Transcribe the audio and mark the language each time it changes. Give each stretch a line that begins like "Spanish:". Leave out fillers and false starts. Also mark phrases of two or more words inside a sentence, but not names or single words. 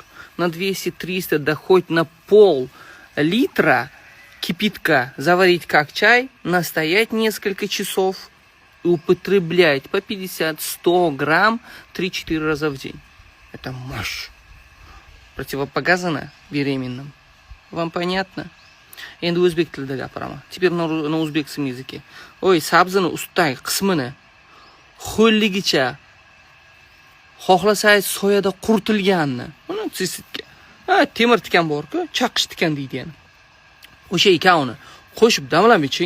Russian: На 200-300, да хоть на пол-литра кипятка заварить как чай, настоять несколько часов и употреблять по 50-100 грамм 3-4 раза в день. Это мощь. Противопоказано беременным. Вам понятно?
Uzbek: Endi o'zbek tilida gapiraman.
Russian: Теперь на узбекском языке.
Uzbek: Oy, sabzini ustidagi qismini xo'lligicha xohlasangiz soyada quritilganni, uni tsistitga. Temir tikan bor-ku, chaqish tikan deydi yana. O'sha ikkovini qo'shib damlab iching.